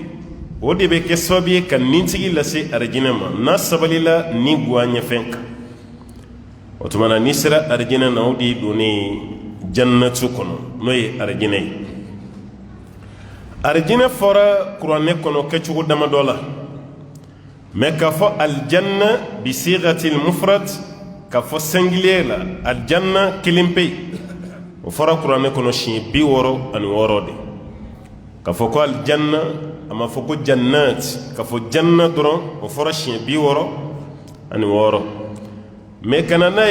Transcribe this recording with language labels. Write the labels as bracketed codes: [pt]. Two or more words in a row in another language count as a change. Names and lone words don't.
[bm] o de bɛ kɛ sababu ye ka nintigi lase arijinɛ ma n'a sabalila nin guwa ɲɛfɛn kan. o tuma na n'i sera arijinɛ na o de donnen jannatu kɔnɔ n'o ye arijinɛ ye. arijinɛ fɔra kuranɛ kɔnɔ kɛcogo damadɔ la, mɛ k'a fɔ [ar] الجنة بصيغة المفرد [bm] k'a fɔ singulier la aljanna kelen pe o fɔra kuranɛ kɔnɔ siɲɛ 66 de. fo ko aljanna ama fo ko jannat ka fo janna doron o fora shiɲɛ 60 mais kana n'a